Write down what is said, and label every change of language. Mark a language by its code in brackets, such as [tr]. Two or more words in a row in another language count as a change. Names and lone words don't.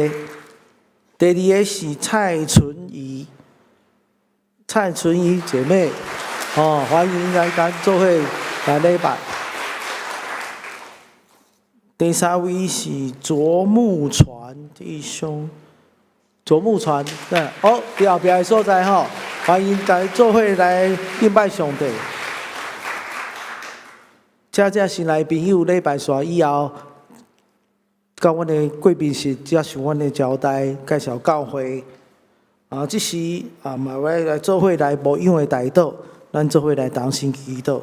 [nan] 第二个是蔡纯仪姐妹，欢迎来咱做伙来礼拜。第三位是卓木传弟兄，对，伫后壁的所在欢迎大家做伙来敬拜上帝。这新来朋友礼拜煞以后，到阮的贵宾室接受阮的招待，介绍教会。即时嘛要来做伙来牧养的代祷，咱做伙来同心祈祷。